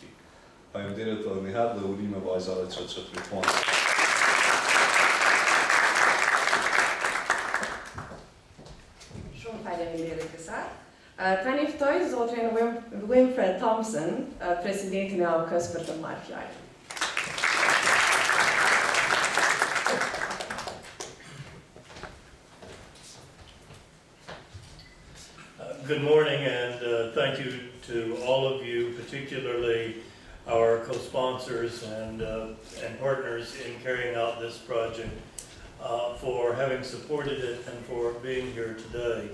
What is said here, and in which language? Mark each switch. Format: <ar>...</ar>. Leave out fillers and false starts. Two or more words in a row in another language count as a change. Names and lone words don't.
<sq>Faleminderit edhe një herë dhe urime vajzave që triponi. Shumë faleminderit kësaj. Tani ftoj zotrin Winfred Thompson, presidentin e A.U.K-s për të marrë fjalën.</sq> <en>Good morning, and thank you to all of you, particularly our co-sponsors and partners in carrying out this project, for having supported it and for being here today.</en>